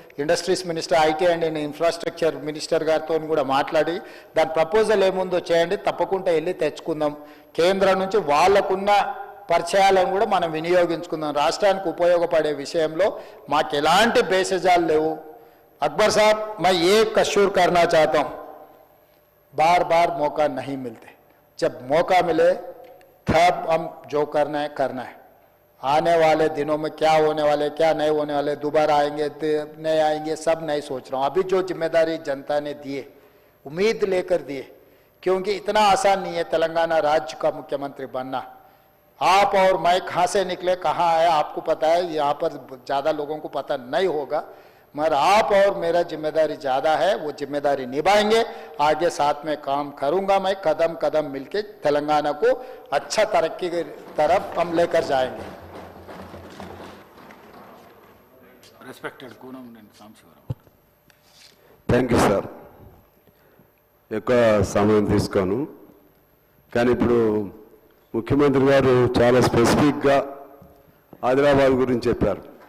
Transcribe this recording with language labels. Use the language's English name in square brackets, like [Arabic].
[Telugu] Industries minister, IT and infrastructure minister గారితో కూడా మాట్లాడి దాని ప్రపోజల్ ఏముందో చేయండి. తప్పకుండా వెళ్ళి తెచ్చుకుందాం. కేంద్రం నుంచి వాళ్ళకున్న పరిచయాలను కూడా మనం వినియోగించుకుందాం. రాష్ట్రానికి ఉపయోగపడే విషయంలో మాకు ఎలాంటి బేసజాలు లేవు. [Hindi] अकबर साहब, मैं ये कशूर करना चाहता हूँ, बार बार मौका नहीं मिलते, जब मौका मिले तब हम जो करना है. आने वाले दिनों में क्या होने वाले क्या नहीं होने वाले, दोबारा आएंगे नहीं आएंगे, सब नहीं सोच रहा हूँ. अभी जो जिम्मेदारी जनता ने दिए, उम्मीद लेकर दिए, क्योंकि इतना आसान नहीं है तेलंगाना राज्य का मुख्यमंत्री बनना. आप और मैं कहाँ से निकले, कहाँ आए, आपको पता है. यहाँ पर ज़्यादा लोगों को पता नहीं होगा, मगर आप और मेरा जिम्मेदारी ज़्यादा है. वो जिम्मेदारी निभाएंगे. आगे साथ में काम करूंगा मैं. कदम कदम मिलके तेलंगाना को अच्छा तरक्की की तरफ हम लेकर जाएंगे. [Telugu] Respected Kunamneni Sambasivarao. [English] Thank you sir. [Telugu] ఎక్కువ సమయం తీసుకోను, కానీ ఇప్పుడు ముఖ్యమంత్రి గారు చాలా స్పెసిఫిక్గా ఆదిలాబాద్ గురించి చెప్పారు.